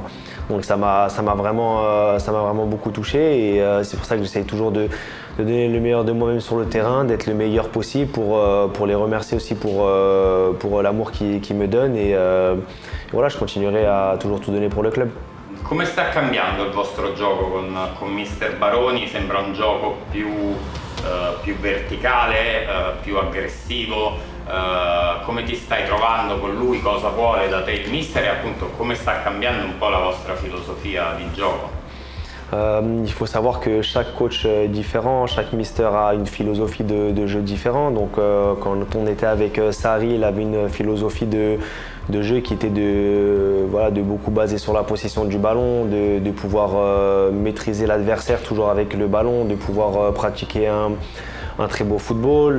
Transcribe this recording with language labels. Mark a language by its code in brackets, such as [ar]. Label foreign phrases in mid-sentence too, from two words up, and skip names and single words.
[fr] Donc ça m'a vraiment beaucoup touché, et c'est pour ça que j'essaye toujours de donner le meilleur de moi-même sur le terrain, d'être le meilleur possible pour les remercier aussi pour l'amour qu'ils me donnent, et voilà, je continuerai à toujours tout donner pour le club. [it] Come sta cambiando il vostro gioco con Mister Baroni? Sembra un gioco più verticale, più aggressivo, come ti stai trovando con lui, cosa vuole da te il mister e appunto come sta cambiando un po' la vostra filosofia di gioco. [fr] Il faut savoir que chaque coach est différent, chaque mister a une philosophie de jeu différente. Donc quand on était avec Sarri, il avait une philosophie de jeu qui était de beaucoup basé sur la possession du ballon, de pouvoir maîtriser l'adversaire toujours avec le ballon, de pouvoir pratiquer un très beau football.